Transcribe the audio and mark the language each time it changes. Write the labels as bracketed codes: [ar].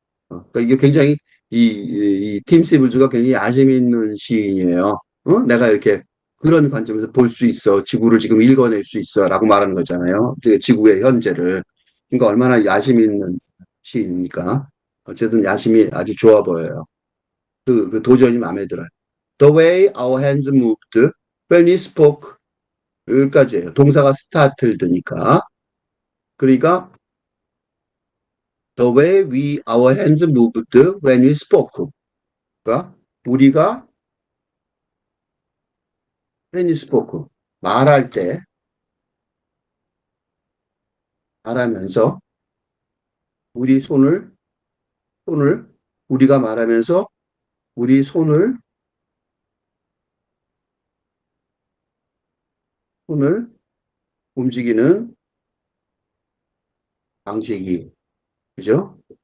[ko] 그러니까 이게 굉장히 이팀 시블즈가 굉장히 야심 있는 시인이에요. 내가 이렇게 그런 관점에서 볼 수 있어. 지구를 지금 읽어낼 수 있어라고 말하는 거잖아요. 지구의 현재를. 그러니까 얼마나 야심 있는 시인입니까? 어쨌든 야심이 아주 좋아 보여요. 그 도전이 마음에 들어요. [en] The way our hands moved when we spoke. [ko] 여기까지예요. 동사가 startled니까. 그러니까 [en] the way our hands moved when we spoke. [ko] 그러니까 우리가 [en] when we spoke [ko] 말할 때 말하면서 우리 손을 우리가 말하면서 우리 손을 움직이는 방식이 그죠?